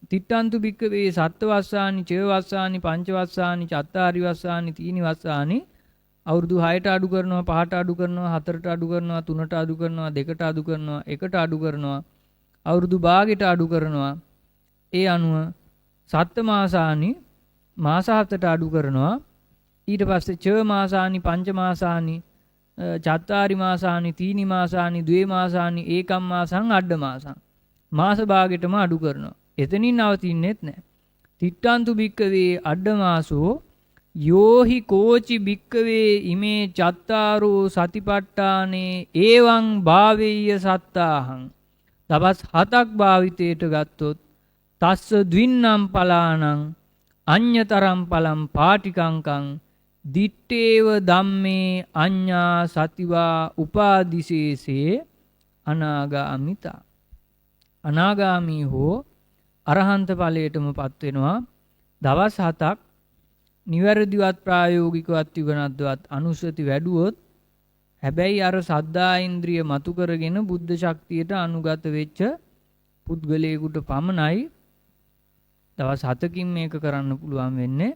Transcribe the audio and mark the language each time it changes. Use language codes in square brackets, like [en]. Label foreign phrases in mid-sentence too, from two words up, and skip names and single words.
[pi] තිට්ඨන්තු භික්කවේ සත්වස්සානි චේවස්සානි පංචවස්සානි චත්තාරි වස්සානි තීනි වස්සානි [si] අවුරුදු 6ට අඩු කරනවා, 5ට අඩු කරනවා, 4ට අඩු කරනවා, 3ට අඩු කරනවා, 2ට අඩු කරනවා, 1ට අඩු කරනවා, අවුරුදු භාගයට අඩු කරනවා. ඒ අනුව [pi] සත්ත්ව මාසානි [si] මාස 7ට අඩු කරනවා. ඊට පස්සේ [pi] ච මාසානි පංච මාසානි චත්තාරි මාසානි තීනි මාසානි ද්වේ මාසානි ඒකම් මාසං අඩ මාසං [si] මාස භාගෙටම අඩු කරනවා. එතනින් නවතින්නෙත් නැහැ. [pi] තිට්ඨන්තු භික්කවේ අඩ මාසෝ යෝහි කෝචි භික්කවේ ඉමේ චත්තාරෝ සතිපට්ඨානේ ඒවං භාවෙය්‍ය සත්තාහං. [si] දවස් 7ක් භාවිතයට ගත්තොත් [pi] තස්ස ද්වින්නම් පලානං අඤ්‍යතරම් පලම් පාටිකංකං දිත්තේව ධම්මේ අඤ්ඤා සතිවා උපාදිශේෂේ අනාගාමිතා. [si] අනාගාමී හෝ අරහන්ත ඵලයටමපත් වෙනවා. දවස් 7ක් නිවැරදිවත් ප්‍රායෝගිකවත් යුගනද්වත් අනුසති වැඩුවොත් හැබැයි අර සද්දා ඉන්ද්‍රිය මතු කරගෙන බුද්ධ ශක්තියට අනුගත වෙච්ච පුද්ගලයෙකුට පමණයි දවස් 7කින් මේක කරන්න පුළුවන් වෙන්නේ.